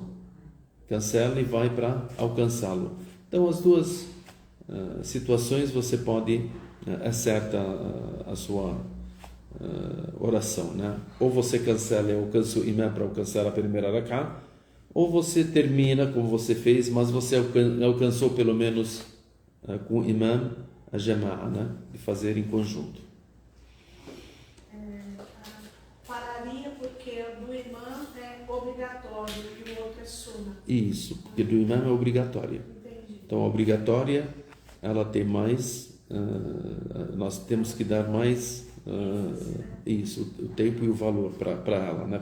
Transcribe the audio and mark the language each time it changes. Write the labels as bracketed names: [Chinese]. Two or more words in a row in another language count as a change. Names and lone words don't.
[Portuguese] Cancela e vai para alcançá-lo. Então, as 2 situações você pode acertar a sua oração, né? Ou você cancela e alcança o imam para alcançar a primeira rak'ah, ou você termina como você fez, mas você alcançou pelo menos com o imam a jama'a, né? De fazer em conjunto. Pararia porque do imam é obrigatório e o outro é sunnah. Isso, porque do imam é obrigatória. Entendi. Então a obrigatória, ela tem mais, nós temos que dar mais isso, o tempo e o valor para ela, né?